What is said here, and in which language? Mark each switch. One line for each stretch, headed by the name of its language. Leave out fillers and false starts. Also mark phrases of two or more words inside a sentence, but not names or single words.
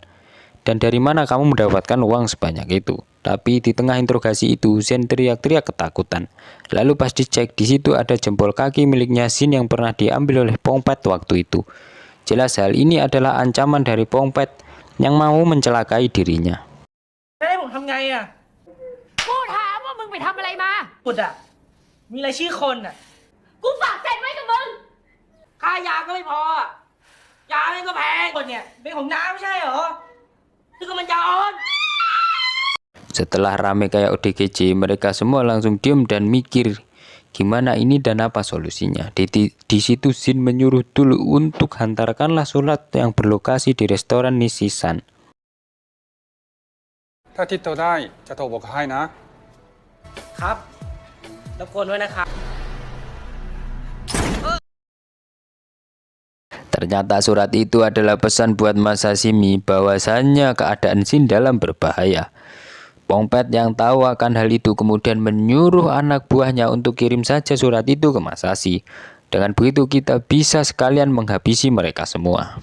Indonesian: Dan dari mana kamu mendapatkan uang sebanyak itu? Tapi di tengah interogasi itu, Zen teriak-teriak ketakutan. Lalu pas dicek, di situ ada jempol kaki miliknya Zen yang pernah diambil oleh Pongpet waktu itu. Jelas hal ini adalah ancaman dari Pongpet yang mau mencelakai dirinya.
Thai: ผมทำไงอ่ะ กูถามว่ามึงไปทำอะไรมา ปุดอ่ะ มีรายชื่อคนอ่ะ กูฝากเซ็นไว้กับมึง ค่ายาก็ไม่พออะยาไม่ก็แพงคนเนี่ยเป็นของน้าไม่ใช่เหรอคือมันจะออน
Indonesian: Setelah rame kayak ODGJ, mereka semua langsung diem dan mikir gimana ini dan apa solusinya. Di situ Jin menyuruh Dul untuk hantarkanlah surat yang berlokasi di restoran Nishisan.
Thai: ถ้าติดต่อได้จะโทรบอกให้นะ ครับรบกวนด้วยนะครับ
Indonesian: Ternyata surat itu adalah pesan buat Masashimi bahwasannya keadaan Shin dalam berbahaya. Pongpet yang tahu akan hal itu kemudian menyuruh anak buahnya untuk kirim saja surat itu ke Masashi. Dengan begitu kita bisa sekalian menghabisi mereka semua.